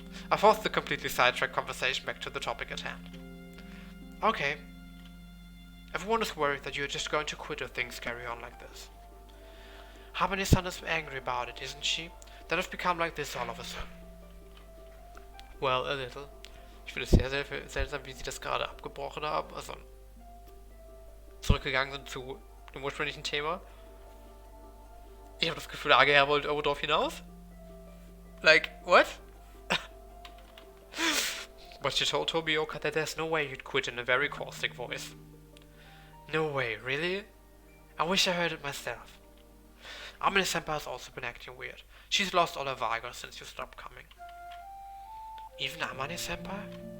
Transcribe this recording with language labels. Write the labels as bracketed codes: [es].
[en] I forced the completely sidetracked conversation back to the topic at hand. Okay. Everyone is worried that you're just going to quit if things carry on like this. Haban-san is angry about it, isn't she? That has become like this all of a sudden. Well, a little. [de] Ich finde es sehr, sehr seltsam, wie sie das gerade abgebrochen haben. Also zurückgegangen sind zu dem ursprünglichen Thema. Ich habe das Gefühl, Agea wollte irgendwo drauf hinaus. [en] Like, what? But she told Tobioka that there's no way you'd quit in a very caustic voice. No way, really? I wish I heard it myself. Amane-senpai has also been acting weird. She's lost all her vigor since you stopped coming. Even Amane-senpai?